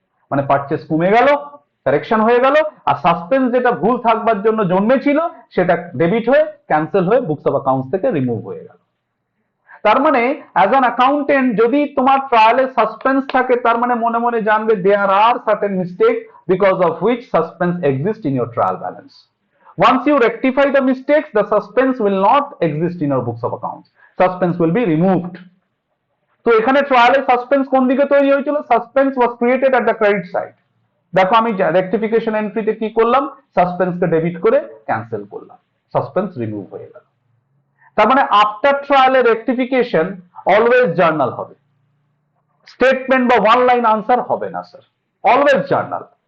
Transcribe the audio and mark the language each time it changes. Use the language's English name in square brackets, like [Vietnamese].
[Bangla] মানে পারচেস কমে গেল, কারেকশন হয়ে গেল, আর সাসপেন্স যেটা ভুল থাকবার জন্য জন্মেছিল, সেটা ডেবিট হয়ে ক্যান্সেল হয়ে বুকস অফ অ্যাকাউন্টস থেকে রিমুভ হয়ে গেল। [English] তার মানে as an accountant [Bangla] যদি তোমার ট্রায়ালে সাসপেন্স থাকে, তার মানে মনে মনে জানবে [English] There are certain mistake because of which suspense exist in your trial balance. Once you rectify the mistakes, the suspense will not exist in your books of accounts. Suspense will be removed. [Bangla] তো এখানে ট্রায়ালে suspense কোন দিকে তৈরি হয়েছিল, [English] Suspense was created at the credit side. [Bangla] দেখো আমি rectification এন্ট্রিতে কি করলাম, সাসপেন্সকে ডেবিট করে ক্যান্সেল করলাম, সাসপেন্স রিমুভ হয়ে গেল। তার মানে আফটার ট্রায়ালে রেকটিফিকেশন অলওয়েজ জার্নাল হবে, স্টেটমেন্ট বা ওয়ান লাইন আনসার হবে না স্যার, অলওয়েজ জার্নাল।